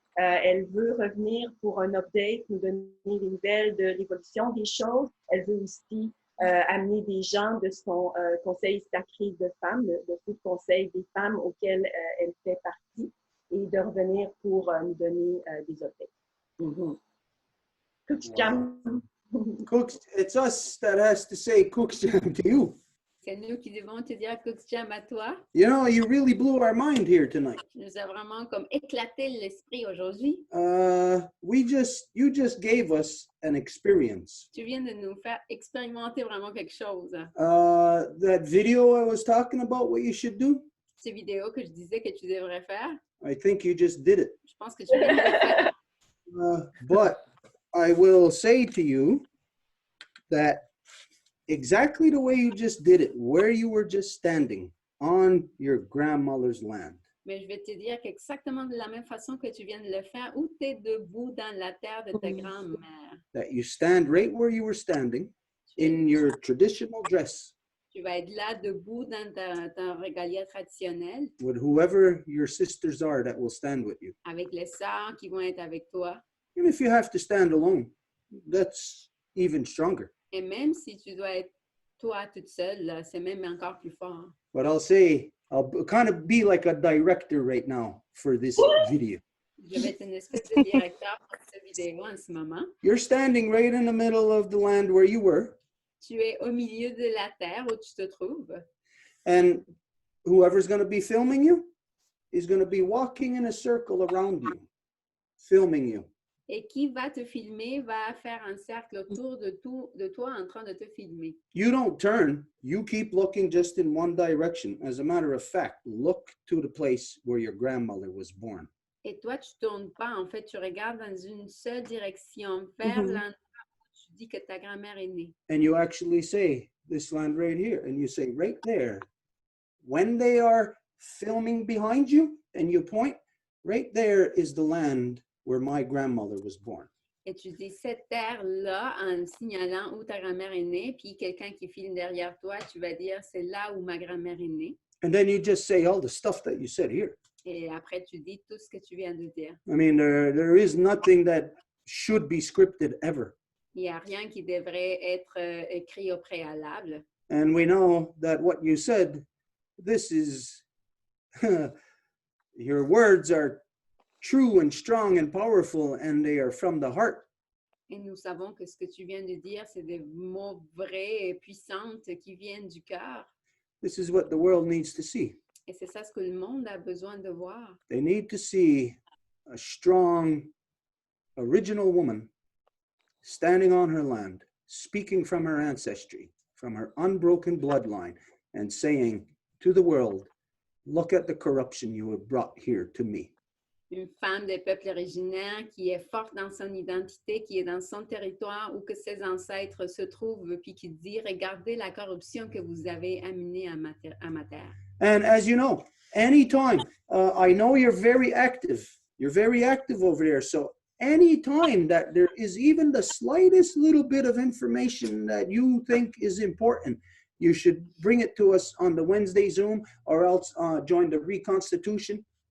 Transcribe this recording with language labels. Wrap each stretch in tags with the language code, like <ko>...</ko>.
<fr>Elle veut revenir pour un update, nous donner des nouvelles de l'évolution des choses. Elle veut aussi amener des gens de son conseil sacré de femmes, le conseil des femmes auquel elle fait partie, et de revenir pour nous donner des updates. Mm-hmm. Cook Jam.</fr> <en>Cooks, it's us that has to say Cook's Jam to you.</en> <fr>C'est nous qui devons te dire Cook Jam à toi.</fr> <en>You know, you really blew our mind here tonight.</en> <fr>Tu nous as vraiment comme éclaté l'esprit aujourd'hui.</fr> <en>You just gave us an experience.</en> <fr>Tu viens de nous faire expérimenter vraiment quelque chose.</fr> <en>That video I was talking about, what you should do.</en> <fr>Ces vidéos que je disais que tu devrais faire.</fr> <en>I think you just did it.</en> <fr>Je pense que tu viens de le faire.</fr> <en>But I will say to you that exactly the way you just did it, where you were just standing on your grandmother's land.</en> <fr>Mais je vais te dire qu'exactement de la même façon que tu viens de le faire, où tu es debout dans la terre de ta grand-mère.</fr> <en>That you stand right where you were standing in your traditional dress.</en> <fr>Tu vas être là debout dans ta régalia traditionnelle.</fr> <en>With whoever your sisters are that will stand with you.</en> <fr>Avec les sœurs qui vont être avec toi.</fr> <en>Even if you have to stand alone, that's even stronger.</en> <fr>Et même si tu dois être toi toute seule, c'est même encore plus fort.</fr> <en>But I'll kind of be like a director right now for this video.</en> <fr>Je vais être une espèce de directeur pour cette vidéo en ce moment.</fr> <en>You're standing right in the middle of the land where you were.</en> <fr>Tu es au milieu de la terre où tu te trouves.</fr> <en>And whoever's going to be filming you is going to be walking in a circle around you, filming you.</en> <fr>Et qui va te filmer va faire un cercle autour de toi en train de te filmer.</fr> <en>You don't turn. You keep looking just in one direction. As a matter of fact, look to the place where your grandmother was born.</en> <fr>Et toi, tu ne tournes pas. En fait, tu regardes dans une seule direction, vers l'endroit où tu dis que ta grand-mère est née.</fr> <en>And you actually say, this land right here. And you say, right there. When they are filming behind you and you point, right there is the land where my grandmother was born.</en> <fr>Et tu dis cette terre-là en signalant où ta grand-mère est née, puis quelqu'un qui filme derrière toi, tu vas dire c'est là où ma grand-mère est née.</fr> <en>And then you just say all the stuff that you said here.</en> <fr>Et après tu dis tout ce que tu viens de dire.</fr> <en>I mean, there is nothing that should be scripted ever.</en> <fr>Il n'y a rien qui devrait être écrit au préalable.</fr> <en>And we know that what you said, this is, your words are true and strong and powerful, and they are from the heart.</en> <fr>Et nous savons que ce que tu viens de dire, c'est des mots vrais et puissants qui viennent du cœur.</fr> <en>This is what the world needs to see.</en> <fr>Et c'est ça ce que le monde a besoin de voir.</fr> <en>They need to see a strong, original woman standing on her land, speaking from her ancestry, from her unbroken bloodline, and saying to the world, look at the corruption you have brought here to me.</en> <fr>Une femme des peuples originaires qui est forte dans son identité, qui est dans son territoire où que ses ancêtres se trouvent, puis qui dit, regardez la corruption que vous avez amenée à ma terre.</fr> <en>And as you know, anytime, I know you're very active. You're very active over there. So anytime that there is even the slightest little bit of information that you think is important, you should bring it to us on the Wednesday Zoom or else join the reconstitution.</en>